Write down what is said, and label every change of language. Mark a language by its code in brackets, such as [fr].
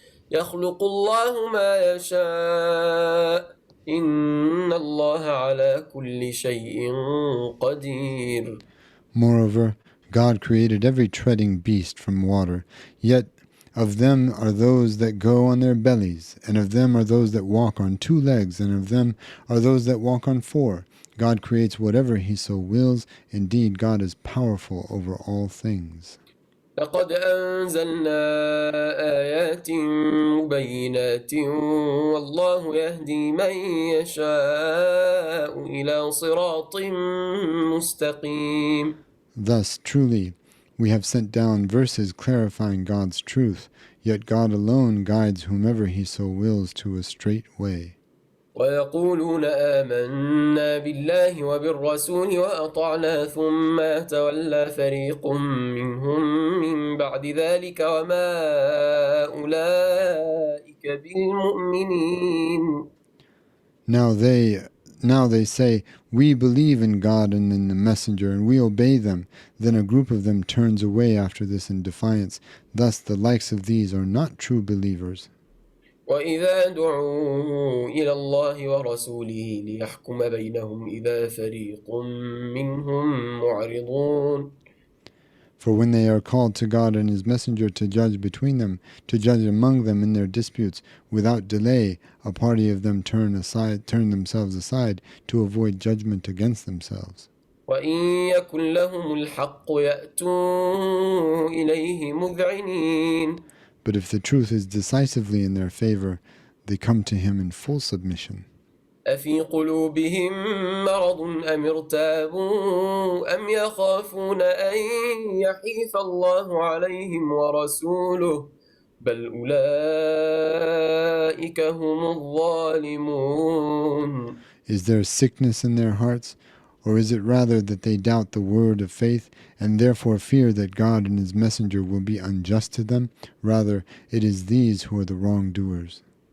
[ar] يخلق الله ما يشاء إن الله على كل شيء قدير. [en] Moreover, God created every treading beast from water, yet of them are those that go on their bellies, and of them are those that walk on 2 legs, and of them are those that walk on 4. God creates whatever he so wills. Indeed, God is powerful over all things. [ar] لقد أنزلنا آيات مبينات والله يهدي من يشاء إلى صراط مستقيم. [en] Thus, truly, we have sent down verses clarifying God's truth, yet God alone guides whomever he so wills to a straight way. [ar] ويقولون آمنا بالله وبالرسول وأطعنا ثم يتولى فريق منهم من بعد ذلك وما أولئك بالمؤمنين. [en] Now they say, we believe in God and in the messenger, and we obey them. Then a group of them turns away after this in defiance. Thus the likes of these are not true believers. [ar] وإذا دعوا إلى الله ورسوله ليحكم بينهم إذا فريق منهم معرضون. [en] For when they are called to God and his messenger to judge between them, to judge among them in their disputes, without delay, a party of them turn themselves aside to avoid judgment against themselves. [ar] وإن يكن لهم الحق يأتوا إليه مذعنين. [en] But if the truth is decisively in their favor, they come to him in full submission. [ar] أفي قلوبهم مرض أم ارتابوا أم يخافون أن يحيف الله عليهم ورسوله بل أولئك هم الظالمون. [en] Is there sickness in their hearts? Or is it rather that they doubt the word of faith and therefore fear that God and his messenger will be unjust to them? Rather, it is these who are the wrongdoers.